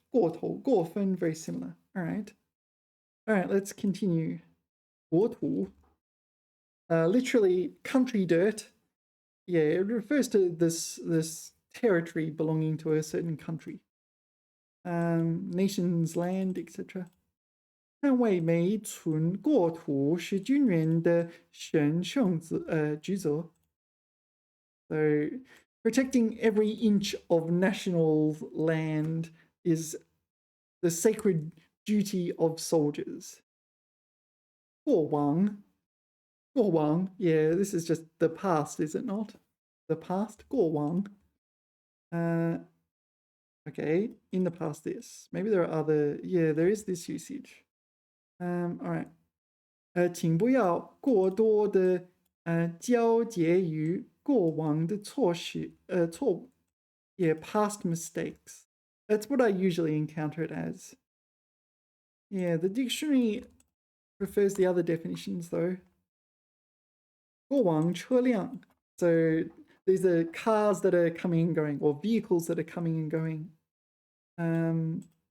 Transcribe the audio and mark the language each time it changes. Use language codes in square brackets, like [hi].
[en] 过头,过分, very similar. All right, let's continue. 国土, literally country dirt. Yeah, it refers to this territory belonging to a certain country. Nation's land, etc. [zh] 捍卫没存国土是军人的神圣职责。 [en] So protecting every inch of national land is the sacred duty of soldiers. 过往, yeah, this is just the past, is it not? The past, 过往. Okay, in the past this. Maybe there are other, yeah, there is this usage. All right. [zh] 请不要过多的纠结于过往的错误. [en] Yeah, past mistakes. That's what I usually encounter it as. Yeah, the dictionary prefers the other definitions though. [zh] 过往车辆. [en] So these are cars that are coming and going, or vehicles that are coming and going.